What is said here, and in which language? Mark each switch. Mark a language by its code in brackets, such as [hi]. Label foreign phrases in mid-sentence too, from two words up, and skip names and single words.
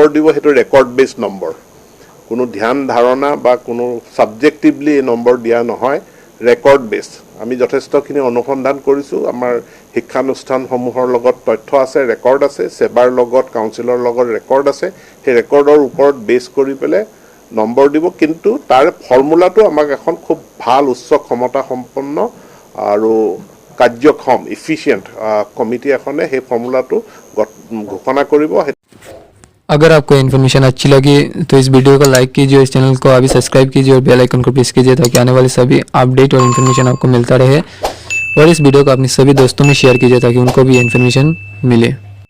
[as] দিব সেইটো [en] record based [as] নম্বৰ কোনো ধ্যান ধাৰণা বা কোনো সাবজেক্টিভলি এই নম্বৰ দিয়া নহয় [en] record based [as] আমি যথেষ্টখিনি অনুসন্ধান কৰিছো আমাৰ শিক্ষানুষ্ঠানসমূহৰ লগত তথ্য আছে ৰেকৰ্ড আছে সেৱাৰ লগত কাউন্সিলৰ লগত ৰেকৰ্ড আছে সেই ৰেকৰ্ডৰ ওপৰত বেস কৰি পেলে নম্বৰ দিব কিন্তু তাৰ ফৰ্মুলাটো আমাক এখন খুব ভাল উচ্চ ক্ষমতা সম্পন্ন আৰু কাৰ্যক্ষম এফিशिएंट কমিটি এখনে সেই ফৰ্মুলাটো ঘোষণা কৰিব [hi] अगर आपको इन्फॉर्मेशन अच्छी लगी तो इस वीडियो को लाइक कीजिए इस चैनल को अभी सब्सक्राइब कीजिए और बेल आइकन को प्रेस कीजिए ताकि आने वाले सभी अपडेट और इन्फॉर्मेशन आपको मिलता रहे और इस वीडियो को अपने सभी दोस्तों में शेयर कीजिए ताकि उनको भी इन्फॉर्मेशन मिले